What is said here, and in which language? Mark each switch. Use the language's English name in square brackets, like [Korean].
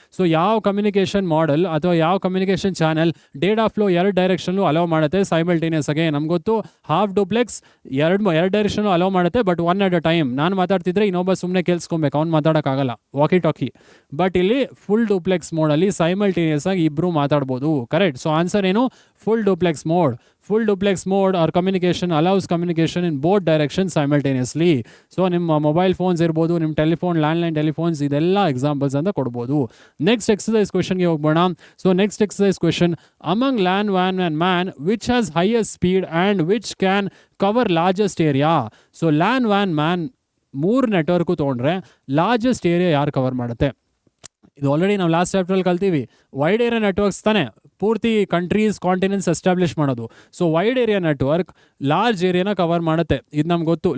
[Kannada] So ಯಾವ communication model ಅಥವಾ ಯಾವ communication channel data flow 2 ಡೈರೆಕ್ಷನ್ಲು hello ಮಾಡುತ್ತೆ ಸೈಮಲ್ಟೇನಿಯಸ್ ಆಗಿ. ನಮ್ಗೆ ಗೊತ್ತು ಹಾಫ್ ಡೂಪ್ಲೆಕ್ಸ್ 2 ಡೈರೆಕ್ಷನ್ ಅಲೋ ಮಾಡುತ್ತೆ, ಬಟ್ 1 at a ಟೈಮ್. ನಾನು ಮಾತಾಡ್ತಿದ್ರೆ ಇನ್ನೊಬ್ಬ ಸುಮ್ಮನೆ ಕೇಳಿಸ್ಕೊಬೇಕು, ಅವ್ನು ಮಾತಾಡೋಕ್ಕಾಗಲ್ಲ, ವಾಕಿ ಟಾಕಿ. ಬಟ್ ಇಲ್ಲಿ ಫುಲ್ ಡೂಪ್ಲೆಕ್ಸ್ ಮೋಡಲ್ಲಿ ಸೈಮಲ್ಟೇನಿಯಸ್ ಆಗಿ ಇಬ್ಬರು ಮಾತಾಡ್ಬೋದು. ಕರೆಕ್ಟ್. ಸೊ ಆನ್ಸರ್ ಏನು, full duplex mode. [English] Full duplex mode or communication allows communication in both directions simultaneously. [Kannada] So ನಿಮ್ಮ ಮೊಬೈಲ್ ಫೋನ್ಸ್ ಇರ್ಬೋದು, ನಿಮ್ಮ ಟೆಲಿಫೋನ್, ಲ್ಯಾಂಡ್ಲೈನ್ ಟೆಲಿಫೋನ್ಸ್, ಇದೆಲ್ಲ ಎಕ್ಸಾಂಪಲ್ಸ್ ಅಂತ ಕೊಡ್ಬೋದು. Next exercise ಕ್ವೆಶನ್ಗೆ ಹೋಗ್ಬೋಣ. [English] So next exercise question, among LAN, WAN and MAN which has highest speed and which can cover largest area. [Kannada] So LAN, WAN, MAN 3 network ತೊಗೊಂಡ್ರೆ largest area ಯಾರು cover ಮಾಡುತ್ತೆ? ಇದು already ನಾವು last ಚಾಪ್ಟರಲ್ಲಿ ಕಲ್ತೀವಿ. Wide area networks ತಾನೆ ಪೂರ್ತಿ countries, continents establish ಮಾಡೋದು. So wide area network large ಏರಿಯಾನ cover ಮಾಡುತ್ತೆ. ಇದು ನಮ್ಗೆ ಗೊತ್ತು.